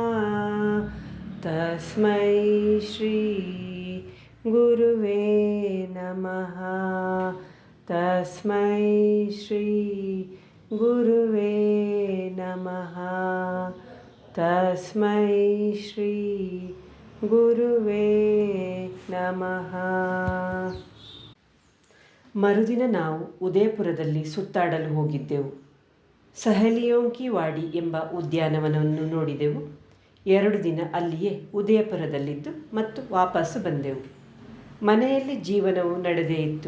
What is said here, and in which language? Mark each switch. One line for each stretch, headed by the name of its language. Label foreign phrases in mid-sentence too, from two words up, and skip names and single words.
Sanskrit: ತಸ್ಮೈ ಶ್ರೀ ಗುರುವೇ ನಮಃ. ತಸ್ಮೈ ಶ್ರೀ ಗುರುವೇ ನಮಃ. ತಸ್ಮೈ ಶ್ರೀ ಗುರುವೇ ನಮಃ.
Kannada: ಮರುದಿನ ನಾವು ಉದಯಪುರದಲ್ಲಿ ಸುತ್ತಾಡಲು ಹೋಗಿದ್ದೆವು. ಸಹಲಿಯೋಂ ಕಿ ವಾಡಿ ಎಂಬ ಉದ್ಯಾನವನವನ್ನು ನೋಡಿದೆವು. 2 ದಿನ ಅಲ್ಲಿಯೇ ಉದಯಪುರದಲ್ಲಿದ್ದು ಮತ್ತು ವಾಪಸ್ಸು ಬಂದೆವು. ಮನೆಯಲ್ಲಿ ಜೀವನವು ನಡೆದೇ ಇತ್ತು.